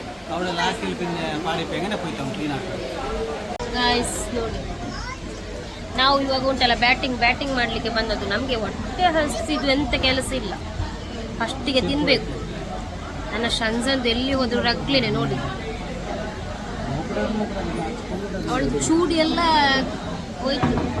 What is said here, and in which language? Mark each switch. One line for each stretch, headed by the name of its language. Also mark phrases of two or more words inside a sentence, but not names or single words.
Malayalam: അവിടെ ലാസ്റ്റിൽ പിന്നെ പാടിപ്പോ എങ്ങനെ പോയിട്ടാ ക്ലീൻ ആക്കുക
Kannada: ಗಾಯ್ಸ್ ನೋಡಿ, ನಾವು ಇವಾಗ ಉಂಟಲ್ಲ ಬ್ಯಾಟಿಂಗ್ ಮಾಡಲಿಕ್ಕೆ ಬಂದದ್ದು. ನಮಗೆ ಹೊಟ್ಟೆ ಹಸಿದು ಎಂತ ಕೆಲಸ ಇಲ್ಲ, ಫಸ್ಟಿಗೆ ತಿನ್ನಬೇಕು. ನನ್ನ ಶಂಜಂದು ಎಲ್ಲಿ ಹೋದ್ರು ರಗ್ಲೇನೆ ನೋಡಿ, ಅವಳು ಚೂಡಿ ಎಲ್ಲ ಹೋಯ್ತು.